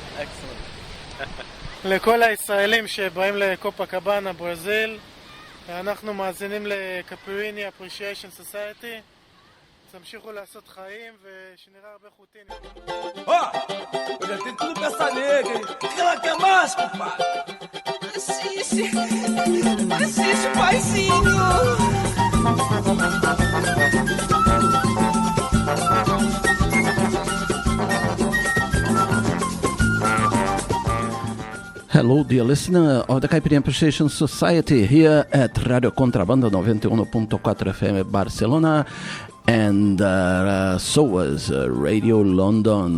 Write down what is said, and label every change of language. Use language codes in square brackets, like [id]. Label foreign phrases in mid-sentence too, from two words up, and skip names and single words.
[he] לכל הישראלים שבאים לקופקבאנה, ברזיל, אנחנו מאזינים לקפיריני Appreciation Society. תמשיכו לעשות חיים ושנראה הרבה חוטין. [pt] Eu já tenho tudo pra essa nega, hein? O que ela quer mais, compadre? Assiste, paizinho! [en] Hello, dear listener of the Caipirinha Appreciation Society here at Radio Contrabanda 91.4 FM Barcelona and SOAS Radio London.